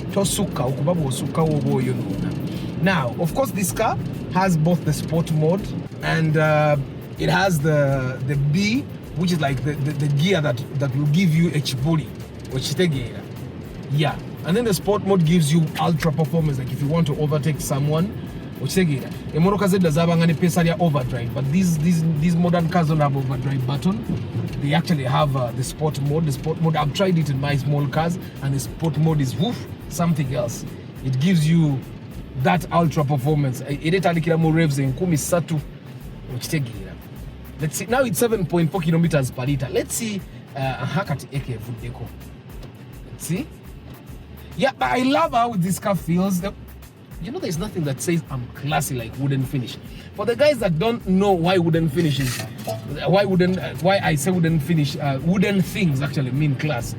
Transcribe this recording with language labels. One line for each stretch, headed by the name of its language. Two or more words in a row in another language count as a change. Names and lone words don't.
English: Now, of course, this car has both the sport mode and it has the B which is like the gear that will give you a chiboli or chitegera. Yeah, and then the sport mode gives you ultra performance, like if you want to overtake someone or chitegera.
Ganda: Emotoka zedda zabanga pesa ya
English: overdrive, but these modern cars don't have overdrive button. They actually have the sport mode. The sport mode, I've tried it in my small cars, and the sport mode is something else. It gives you that ultra performance.
Ganda: Iretandikira mu revs enkumi ssatu okitegeera.
English: Let's see, now it's 7.4 kilometers per liter. Let's see
Ganda: hakati eke vuddeko.
English: Let's see. Yeah, but I love how this car feels. You know, there's nothing that says I'm classy like wooden finish. For the guys that don't know why wooden finish is, why I say wooden finish, wooden things actually mean class.